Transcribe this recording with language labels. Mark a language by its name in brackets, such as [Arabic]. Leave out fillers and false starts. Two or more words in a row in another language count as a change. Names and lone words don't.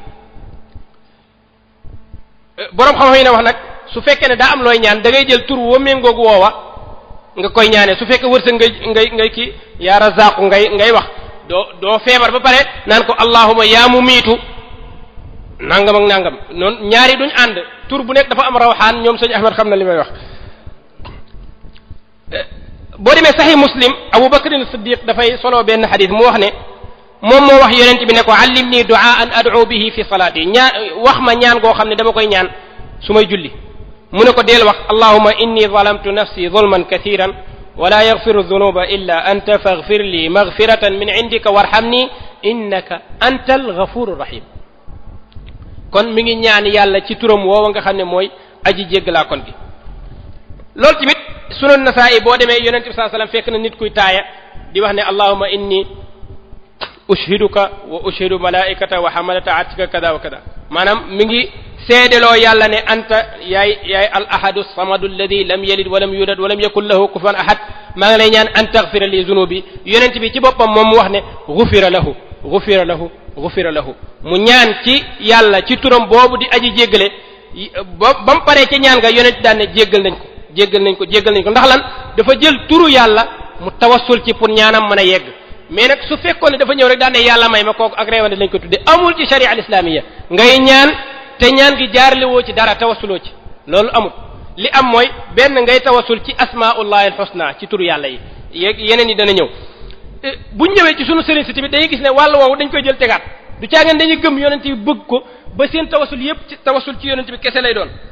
[Wolof] boroom xam-xam yi ne wax nag su fekkee ne daa am looy ñaan da ngay jël tur wa méngoogu woowa nga koy ñaane su fekkee wërsëg ngay kii yaa razaqu ngay wax doo feebar ba pare naan ko [Arabic] اللهم يا مميت [Wolof] nangam ak nangam noonu ñaari duñ ànd tur bu nekk dafa am rawxaan ñoom sëñ Ahmad xam na li may wax boo demee saxi muslim Abu Bakr as-Siddiq dafay solo benn xadis mu wax ne moom moo wax yonent bi ne ko [Arabic] علمني دعاء أدعو به في صلاتي [Wolof] ñaan wax ma ñaan goo xam ne dama koy ñaan su may julli mu ne ko deel wax [Arabic] اللهم إني ظلمت نفسي ظلما كثيرا ولا يغفر الذنوب إلا أنت فاغفر لي مغفرة من عندك وارحمني إنك أنت الغفور الرحيم [Wolof] kon mi ngi ñaan yàlla ci turam woowa nga xam ne mooy aji jéggalaa kon bi loolu tamit sunan Nasaa'i boo demee yonent bi [Arabic] صلى الله عليه وسلم [Wolof] fekk na nit kuy taaya di wax ne [Arabic] اللهم إني أشهدك وأشهد ملائكة وحملة عرشك كذا وكذا [Wolof] maanaam mi ngi seedeloo yàlla ne [Arabic] anta yaay الأحد الصمد الذي لم يلد ولم يولد ولم يكن له كفوا أحد [Wolof] maa ngi lay ñaan [Arabic] أن تغفر لي ذنوبي [Wolof] yonent bi ci boppam moom mu wax ne [Arabic] غفر له غفر له غفر له [Wolof] ghufira lahu mu ñaan ci yàlla ci turam boobu di aji jéggale ba mu paree ca ñaan nga yonent daan ne jéggal nañ ko ndax lan dafa jël turu yàlla mu tawassul ci pour ñaanam mën a yegg mais nag su fekkoon ne dafa ñëw rek daan ne yàlla may ma kooku ak réewande lañ ko tudde amul ci [Arabic] الشريعة الإسلامية [Wolof] ngay ñaan te ñaan gi jaarale woo ci dara tawassuloo ci loolu amul li am mooy benn ngay tawassul ci [Arabic] أسماء الله الحسنى [Wolof] ci turu yàlla yi yeneen yi dana ñëw buñ ñëwee ci sunu sëriñ si tamit dañuy gis ne wàll woowu dañ koy jël tegaat du caageen dañuy gëm yonent bi bëgg ko ba seen tawassul yépp ci tawassul ci yonent bi kese lay doon